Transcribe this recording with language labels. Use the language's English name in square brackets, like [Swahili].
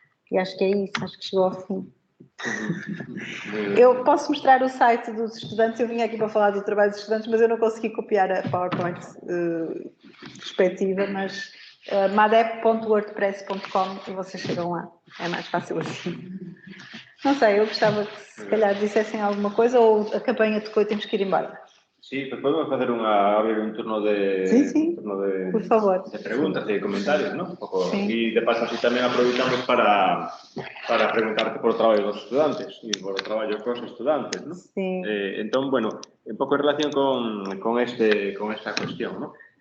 [Portuguese] E acho que é isso, acho que chegou ao fim. Eu posso mostrar o site dos estudantes, eu vim aqui para falar do trabalho dos estudantes, mas eu não consegui copiar a PowerPoint respectiva, mas madep.wordpress.com e vocês chegam lá, é mais fácil assim. Não sei, eu gostava que se calhar dissessem alguma coisa ou a campanha tocou e temos que ir embora. [Galician] Sí, pues podemos facer abrir un turno de... Sí, un turno de, por favor. De preguntas, de comentarios, ¿no? Un pouco, sí. E de paso así tamén aproveitamos para preguntarte por o traballo dos estudantes e por o traballo cos estudantes, ¿no? Sí. Entón, bueno, un pouco en relación con esta cuestión, ¿no?